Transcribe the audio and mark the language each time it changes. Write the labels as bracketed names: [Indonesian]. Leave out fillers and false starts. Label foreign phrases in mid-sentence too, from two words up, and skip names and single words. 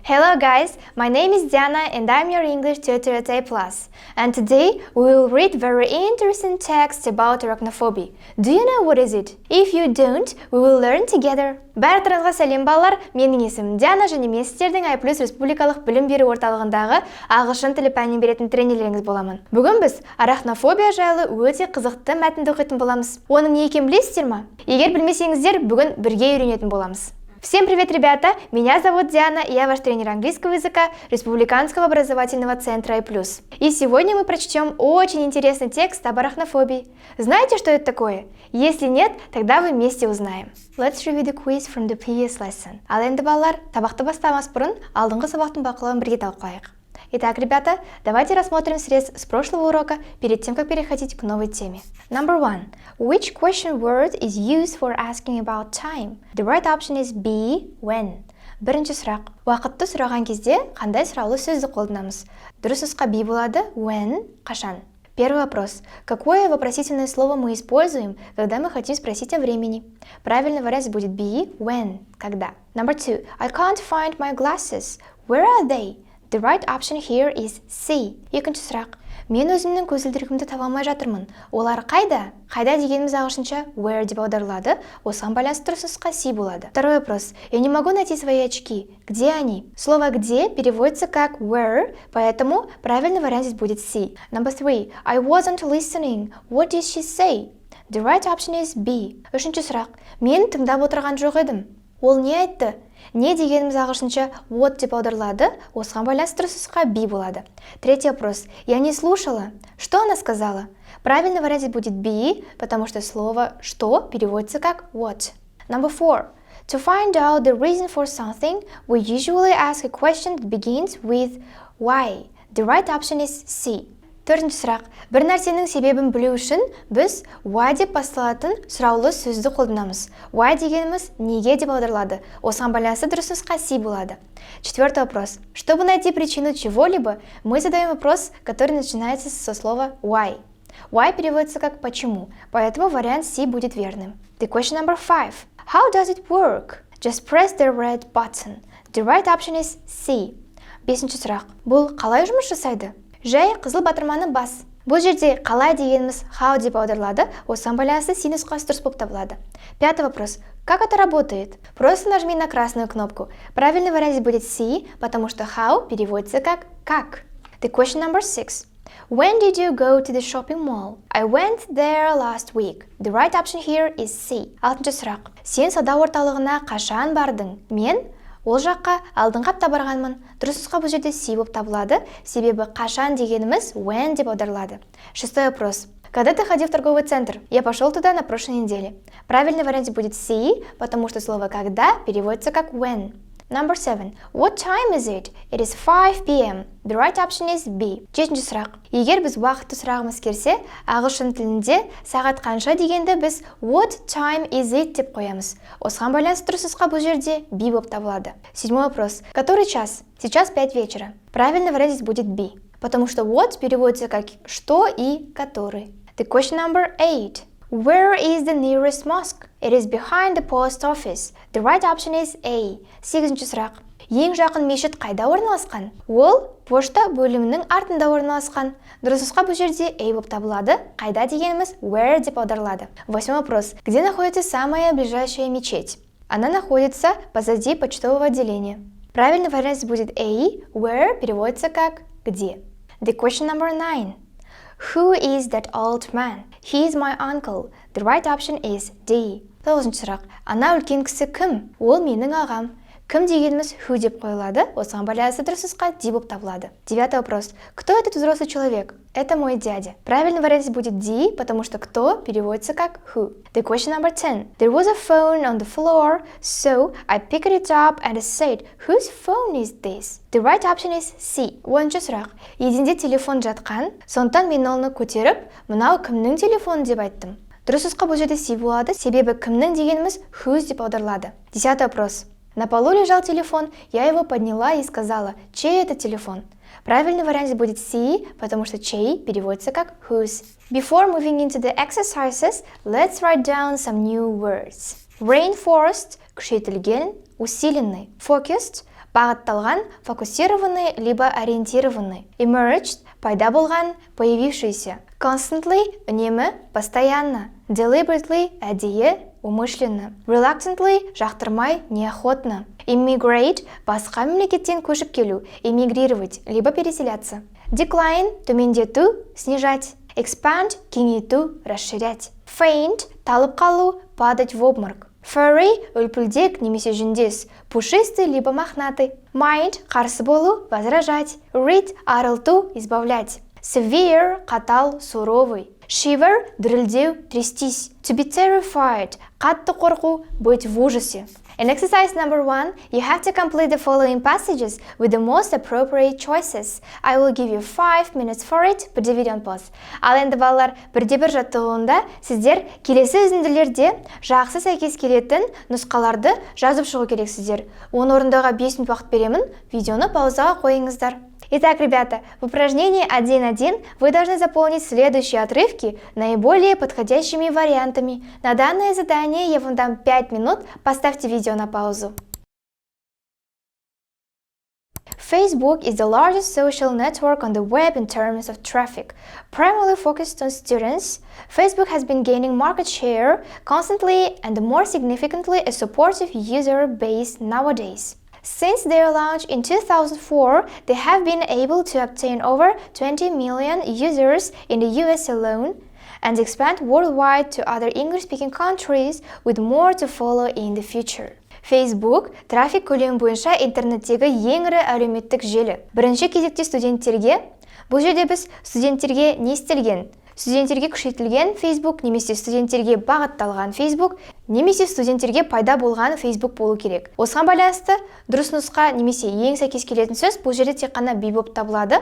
[English] Hello guys, my name is Diana and I'm your English tutor at AIPLUS. And today we will read very interesting text about arachnophobia. Do you know what is it? If you don't, we will learn together. [Kazakh] Барлықтарыңызға сәлем балалар, менің есімім Диана және мен сіздердің AIPLUS республикалық білім беру орталығындағы ағылшын тілі пәнін беретін тренерлеріңіз боламын. Бүгін біз арахнофобия жайлы өте қызықты мәтінді оқитын боламыз. Оның не екенін білесіздер ме? Егер білмесеңіздер, бүгін бірге үйренетін боламыз. [Russian] Всем привет, ребята! Меня зовут Диана, и я ваш тренер английского языка Республиканского образовательного центра AIPLUS. И сегодня мы прочтем очень интересный текст об арахнофобии. Знаете, что это такое? Если нет, тогда вы вместе узнаем. [English] Let's review the quiz from the previous lesson. [Kazakh] Ал енді балалар, сабақты бастамас бұрын алдыңғы сабақтың бақылауын бірге талқылайық. [Russian] Итак, ребята, давайте рассмотрим срез с прошлого урока перед тем, как переходить к новой теме. [English] Number 1. Which question word is used for asking about time? The right option is be, when. [Kazakh] Бірінші сұрақ. Уақытты сұраған кезде қандай сұраулы сөзді қолданамыз? Дұрыс нұсқа be болады, when, қашан. [Russian] Первый вопрос. Какое вопросительное слово мы используем, когда мы хотим спросить о времени? Правильный вариант будет be, when, когда. [English] Number 2. I can't find my glasses. Where are they? The right option here is see. [Kazakh] Екінші сұрақ. Мен өзімнің көзілдірігімді таба алмай жатырмын. Олар қайда? Қайда дегеніміз ағылшынша where деп аударылады. Осыған байланысты дұрыс нұсқа see болады. [Russian] Второй вопрос. Я не могу найти свои очки. Где они? Слово где переводится как where, поэтому правильный вариант здесь будет see. [English] Number 3. I wasn't listening. What did she say? The right option is B. [Kazakh] Үшінші сұрақ. Мен тыңдап отырған жоқ едім. Ол не айтты? Не дегеніміз ағылшынша what деп аударылады, осыған байланысты дұрыс нұсқа be болады. [Russian] Третий вопрос. Я не слушала. Что она сказала? Правильный вариант будет be, потому что слово что переводится как what. [English] Number 4. To find out the reason for something, we usually ask a question that begins with why. The right option is C. [Kazakh] Төртінші сұрақ. Бір нәрсенің себебін білу үшін біз why деп басталатын сұраулы сөзді қолданамыз. Why дегеніміз неге деп аударылады. Осыған байланысты дұрыс нұсқа C болады. [Russian] Четвертый вопрос. Чтобы найти причину чего-либо, мы задаем вопрос, который начинается со слова why. Why переводится как почему, поэтому вариант C будет верным. [English] The question number 5. How does it work? Just press the red button. The right option is C. [Kazakh] Бесінші сұрақ. Бұл қалай жұмыс жасайды? Жай қызыл батырманы бас. Бұл жерде қалай дегеніміз how деп аударылады, осыған байланысты C нұсқасы дұрыс болып табылады. [Russian] Пятый вопрос. Как это работает? Просто нажми на красную кнопку. Правильный вариант будет C, потому что how переводится как. [English] The question number 6. When did you go to the shopping mall? I went there last week. The right option here is C. [Kazakh] Алтыншы сұрақ. Сен сауда орталығына қашан бардың? Мен ол жаққа алдыңғы апта барғанмын. Дұрыс нұсқа бұл жерде C болып табылады, себебі қашан дегеніміз when деп аударылады. [Russian] Шестой вопрос. Когда ты ходил в торговый центр? Я пошел туда на прошлой неделе. Правильный вариант будет C, потому что слово когда переводится как when. [English] Number 7. What time is it? It is 5 p.m. The right option is B. [Kazakh] Жетінші сұрақ. Егер біз уақытты сұрағымыз келсе, ағылшын тілінде сағат қанша дегенді біз [English] what time is it [Kazakh] деп қоямыз. Осыған байланысты дұрыс нұсқа бұл жерде B болып табылады. [Russian] Седьмой вопрос. Который час? Сейчас 5 вечера. Правильный вариант здесь будет B, потому что what переводится как что и который. [English] The question number 8. Where is the nearest mosque? It is behind the post office. The right option is A. [Kazakh] Сегізінші сұрақ. Ең жақын мешіт қайда орналасқан? Ол пошта бөлімінің артында орналасқан. Дұрыс нұсқа бұл жерде A болып табылады. Қайда дегеніміз where деп аударылады. [Russian] Восьмой вопрос. Где находится самая ближайшая мечеть? Она находится позади почтового отделения. Правильный вариант будет A, where переводится как где. [English] The question number 9. Who is that old man? He is my uncle. The right option is D. [Kazakh] Тоғызыншы сұрақ. Ана үлкен кісі кім? Ол менің ағам. Кім дегеніміз who деп қойылады, осыған байланысты дұрыс нұсқа D болып табылады. [Russian] Девятый вопрос. Кто этот взрослый человек? Это мой дядя. Правильный вариант будет D, потому что кто переводится как who. [English] The question number 10. There was a phone on the floor, so I picked it up and said, whose phone is this? The right option is C. [Kazakh] Оныншы сұрақ. Еденде телефон жатқан, сондықтан мен оны көтеріп, мынау кімнің телефоны деп айттым. Дұрыс нұсқа бұл жерде C болады, себебі кімнің дегеніміз whose деп аударылады. [Russian] Десятый вопрос. На полу лежал телефон, я его подняла и сказала, чей это телефон? Правильный вариант будет C, потому что чей переводится как whose. [English] Before moving into the exercises, let's write down some new words. Reinforced – [Russian] күшейтілген, усиленный. Focused – Бағытталған, фокусированный, либо ориентированный. [Kazakh] Emerged – пайда болған, появившийся. Constantly – үнемі, постоянно. Deliberately – әдейі, умышленно. Reluctantly – жақтырмай, неохотно. Immigrate – басқа мемлекеттен көшіп келу, [Russian] эмигрировать, либо переселяться. [Kazakh] Decline – төмендету, снижать. Expand – кеңейту, расширять. Faint – талып қалу, [Russian] падать в обморок. Furry – [Kazakh] үлпілдек немесе жүндес, [Russian] пушистый либо мохнатый. [Kazakh] Mind – қарсы болу, возражать. Rid – арылту, избавлять. Severe – қатал, [Russian] суровый. Shiver – дірілдеу, трястись. [English] To be terrified – [Kazakh] қатты қорқу, [Russian] быть в ужасе. [English] In exercise number 1, you have to complete the following passages with the most appropriate choices. I will give you 5 minutes for it. [Kazakh] Бірде видеоны пауз. Ал енді балалар, бірде-бір жаттығуында сіздер келесі үзінділерде жақсы сәйкес келетін нұсқаларды жазып шығу керексіздер. Оны орындауға 5 минут уақыт беремін. Видеоны паузаға қойыңыздар. [Russian] Итак, ребята, в упражнении 1.1 вы должны заполнить следующие отрывки наиболее подходящими вариантами. На данное задание я вам дам 5 минут, поставьте видео на паузу. [English] Facebook is the largest social network on the web in terms of traffic. Primarily focused on students, Facebook has been gaining market share constantly and more significantly a supportive user base nowadays. Since their launch in 2004, they have been able to obtain over 20 million users in the US alone and expand worldwide to other English-speaking countries with more to follow in the future. [Kazakh] Facebook трафик көлемі бойынша интернеттегі ең ірі әлеуметтік желі. Бірінші кезекте студенттерге, бұл жерде біз студенттерге не істелген? Студенттерге күшейтілген Facebook немесе студенттерге бағытталған Facebook немесе студенттерге пайда болған Facebook болу керек. Осыған байланысты дұрыс нұсқа немесе ең сәйкес келетін сөз бұл жерде тек қана be болып табылады.